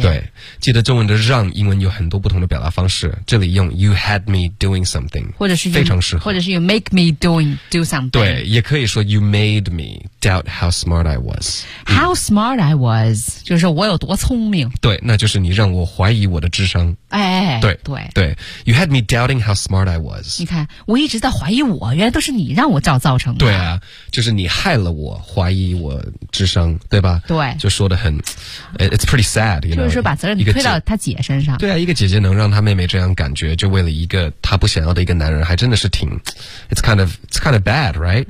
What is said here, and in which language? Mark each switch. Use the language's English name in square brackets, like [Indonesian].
[Chinese] 对，记得中文的让，英文有很多不同的表达方式，这里用 [English] You had me doing something， [Chinese] 或者是非常适合，或者是 [English] You make me do something。 [Chinese] 对，也可以说 [English] You made me doubt how smart I was。 How smart I was。 [Chinese] 就是说我有多聪明，对，那就是你让我怀疑我的智商，哎，对对 [English] 对 ，You had me doubting how smart I was。 [Chinese] 你看，我一直在怀疑我，原来都是你让我造成的。对啊，就是你害了我，怀疑我智商，对吧？对，就说得很 [English] ，it's pretty sad， you know? [Chinese] 就是把责任推到他姐身上。对啊，一个姐姐能让她妹妹这样感觉，就为了一个她不想要的一个男人，还真的是挺 ， [English] it's kind of bad， right？